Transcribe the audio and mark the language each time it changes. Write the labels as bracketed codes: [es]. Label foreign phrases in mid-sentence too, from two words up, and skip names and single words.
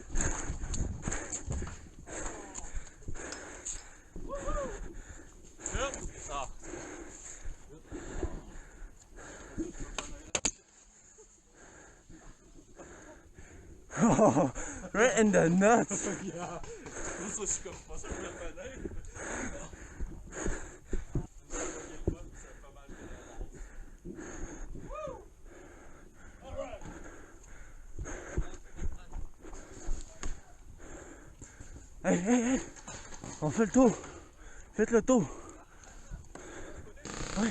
[en] Oh, right in the nuts. [de] Ja, so ist es fast nicht. [en] Hey, hey, hey. [fr] On fait le tour. Faites le tour. Ouais.